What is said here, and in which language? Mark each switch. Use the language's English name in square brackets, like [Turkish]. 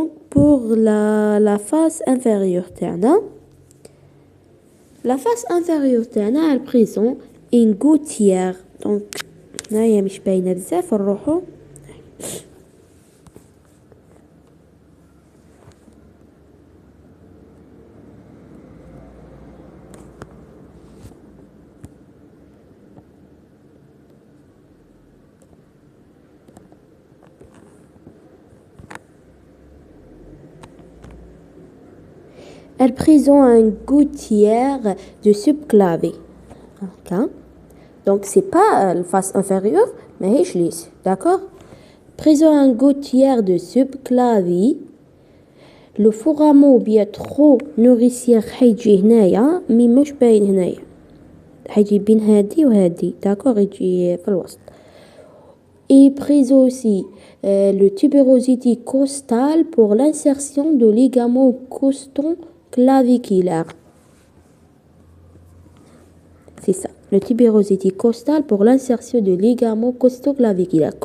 [French] Pour la face inférieure elle présente une gouttière. [Arabic] Donc هنايا مش باينه بزاف نروحو. [French] Elle présente une gouttière de subclavier. Okay. Donc c'est pas la face inférieure, mais [Arabic] هيش [French] lisse. D'accord. Présente une gouttière de subclavier. Le foramen bien trop nourricière [Arabic] حيجي هنايا مي مش باين هنايا. حيجي بين هادي وهادي. [French] D'accord. [Arabic] يجي في الوسط. [French] Et présente aussi le tuberosité costale pour l'insertion de ligaments costaux claviculaire. C'est ça, le tuberosité costale pour l'insertion de ligaments costoclaviculaires.